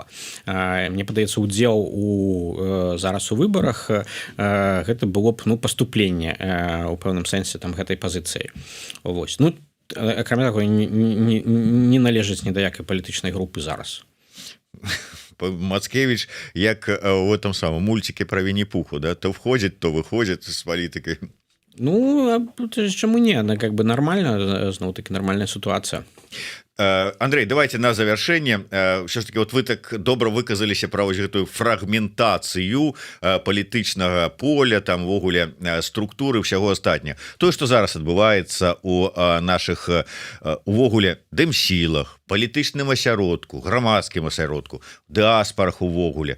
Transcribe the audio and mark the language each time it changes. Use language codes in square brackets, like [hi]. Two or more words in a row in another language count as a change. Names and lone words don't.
[be] Мне падаецца, удзел зараз у выбарах гэта было б паступленне у пэўным сэнсе там гэтай пазіцыі. Вось. Ну, акрамя таго, не належыць ні да якай палітычнай групы зараз. [ru] Мацкевич, як у этом самом мультике про Винни-Пуху, да, то входит, то выходит с политикой. [be] Ну, чаму не? [ru] Она как бы нормально, зноў-таки нормальная ситуация. Андрей, давайте на завершение. Все ж таки, вот вы так [be] добра выказаліся пра вось гэтую фрагментацыю палітычнага поля, там ввогуле структуры ўсяго астатняга. Тое, што зараз адбываецца у нашых увогуле дэмсілах, палітычным асяродку, грамадскім асяродку, дыаспарах увогуле.